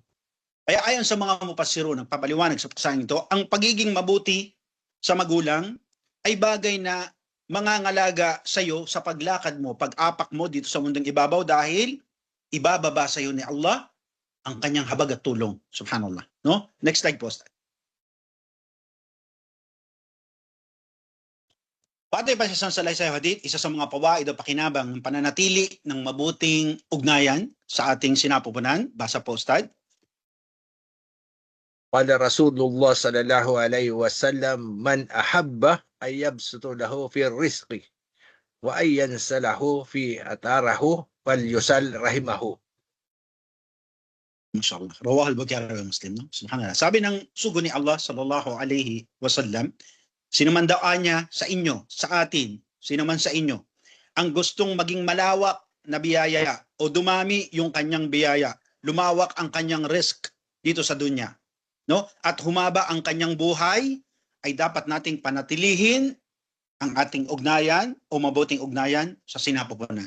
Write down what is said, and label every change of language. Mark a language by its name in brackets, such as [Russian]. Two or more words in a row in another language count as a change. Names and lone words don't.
[Filipino] Kaya ayon sa mga mupassiro, nagpapaliwanag sa pasaheng ito, ang pagiging mabuti sa magulang ay bagay na mangangalaga sa iyo sa paglakad mo, pag-apak mo dito sa mundong ibabaw, dahil ibababa sa iyo ni Allah ang kanyang habag at tulong. Subhanallah. No? [English] Next slide [Filipino] po. Batay pa sa salaysay hadith, isa sa mga pawaid o pakinabang ng pananatili ng mabuting ugnayan sa ating sinapupunan. Basa po, Ustad. [Arabic] قال رسول الله صلى الله عليه وسلم, من أحب أن يبسط له في رزقه وأن ينسأ له في أثره فليصل رحمه. Mashallah. رواه البخاري ومسلم. [Filipino] No? Subhanallah. Sabi ng sugo ni Allah [Arabic] صلى الله عليه وسلم, [Filipino] sino man daw niya sa inyo, sa atin, sino man sa inyo, ang gustong maging malawak na biyaya o dumami yung kanyang biyaya, lumawak ang kanyang risk dito sa dunya, no? At humaba ang kanyang buhay, ay dapat nating panatilihin ang ating ugnayan o mabuting ugnayan sa sinapupunan.